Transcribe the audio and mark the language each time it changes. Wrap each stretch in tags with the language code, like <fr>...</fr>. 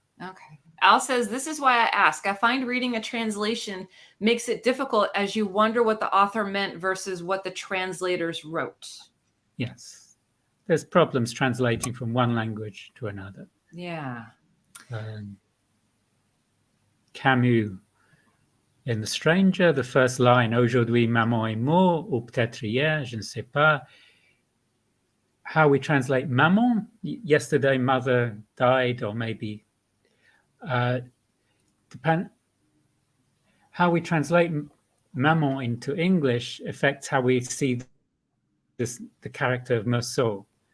<en>Okay. Al says, this is why I ask. I find reading a translation makes it difficult as you wonder what the author meant versus what the translators wrote. Yes. There's problems translating from one language to another. Yeah. Camus in The Stranger, the first line,</en> <fr>Aujourd'hui maman est mort, ou peut-être hier, je ne sais pas.</fr> <en>How we translate maman, yesterday mother died, or maybe how we translate maman into English affects how we see the character of Meursault.</en>